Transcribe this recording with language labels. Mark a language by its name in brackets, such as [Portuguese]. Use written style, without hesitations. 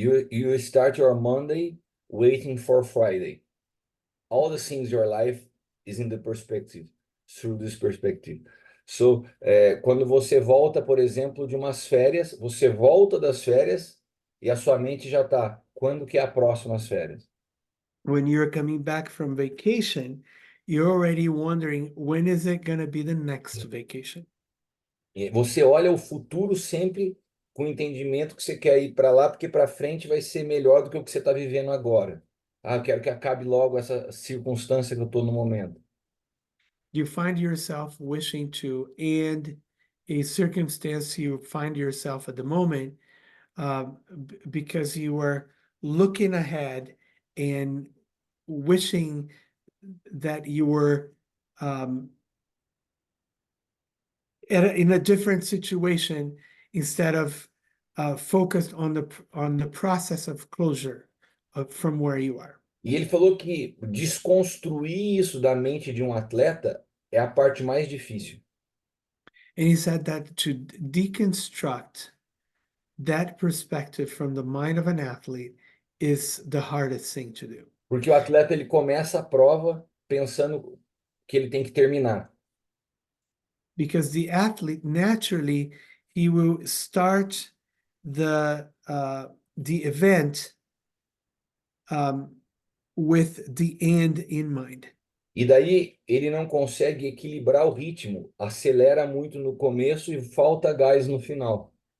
[English] you start your Monday waiting for Friday. All the things in your life is in the perspective, through this perspective. [Portuguese] So, quando você volta, por exemplo, de umas férias, você volta das férias e a sua mente já está. Quando que é a próxima férias? [English] When you're coming back from vacation, you're already wondering when is it going to be the next vacation. [Portuguese] E você olha o futuro sempre com o entendimento que você quer ir para lá, porque para frente vai ser melhor do que o que você está vivendo agora. Ah, eu quero que acabe logo essa circunstância que eu estou no momento. [English] You find yourself wishing to end a circumstance you find yourself at the moment because you were looking ahead and wishing that you were in a different situation instead of focused on the process of closure from where you are. [Portuguese] E ele falou que desconstruir isso da mente de um atleta é a parte mais difícil. [English] And he said that to deconstruct that perspective from the mind of an athlete is the hardest thing to do. [Portuguese] Porque o atleta ele começa a prova pensando que ele tem que terminar. [English] because the athlete naturally he will start the event with the end in mind. [Portuguese] E daí ele não consegue equilibrar o ritmo, acelera muito no começo e falta gás no final.